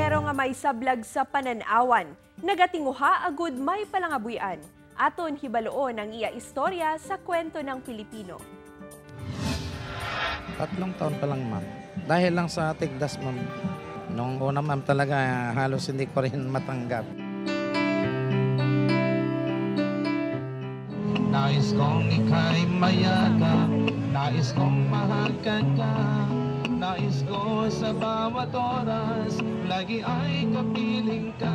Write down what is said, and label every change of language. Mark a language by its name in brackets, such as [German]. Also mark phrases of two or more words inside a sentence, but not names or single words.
[Hiligaynon] mga may sablag sa pananawan, nagatinguha agud may palangabuyan. Aton hibaloon ang iya istorya sa kwento ng Pilipino. [Filipino] 3 taon pa lang, ma'am. Dahil lang sa tigdas, ma'am. Nung una, ma'am, talaga halos hindi ko rin matanggap. Nais kong ika'y mayaga, nais kong mahagkan ka, nais ko sa bawat oras, lagi ay kapiling ka.